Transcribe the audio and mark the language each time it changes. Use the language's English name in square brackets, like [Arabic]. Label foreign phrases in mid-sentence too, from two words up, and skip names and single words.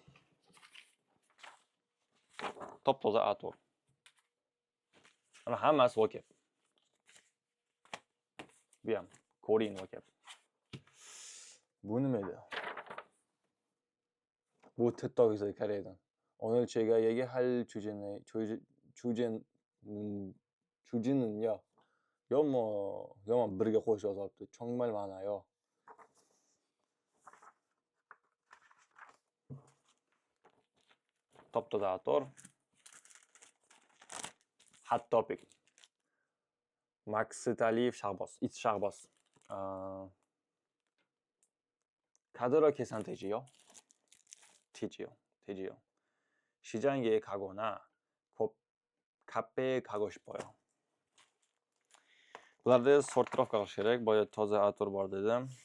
[Uzbek] Top-toza ator. Mana hammasi vocab. Bu ham [English] Korean vocab. [Uzbek] Bu nima edi? Bu TikTok izladi Koreyadan. [Korean] 오늘 제가 얘기할 주제는요. [Uzbek] 영어 birga qo'shib yozibdi. [Korean] 정말 많아요. [Uzbek] Top-toza ator. [English] Hot topic. Max Taliyev Shahboz. It's Shahboz. [Korean] 카드로 계산 되지요? 되지요. 시장에 가거나 카페에 가고 싶어요. [Uzbek] Bularda sortirovka qilish kerak. Boya toza ator bor dedim.